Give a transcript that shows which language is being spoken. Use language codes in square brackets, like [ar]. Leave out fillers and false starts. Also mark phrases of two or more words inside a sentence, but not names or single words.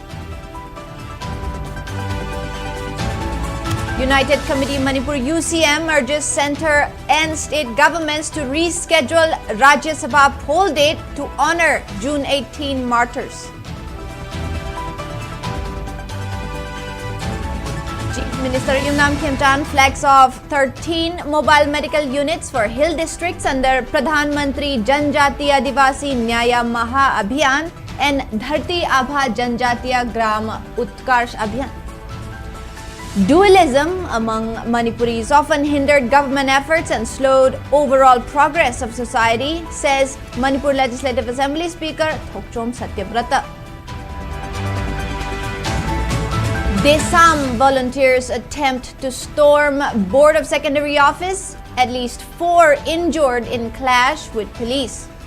[en] United Committee Manipur UCM urges centre and state governments to reschedule Rajya Sabha poll date to honour June 18 martyrs. Chief Minister Yumnam Khemchand flags off 13 mobile medical units for hill districts under Pradhan Mantri Janjatiya Adivasi Nyaya Maha Abhiyan and Dharti Abha Janjatiya Gram Utkarsh Abhiyan. Dualism among Manipuris often hindered government efforts and slowed overall progress of society, says Manipur Legislative Assembly Speaker Thokchom Satyabrata. Desam volunteers attempt to storm Board of Secondary Office, at least 4 injured in clash with police.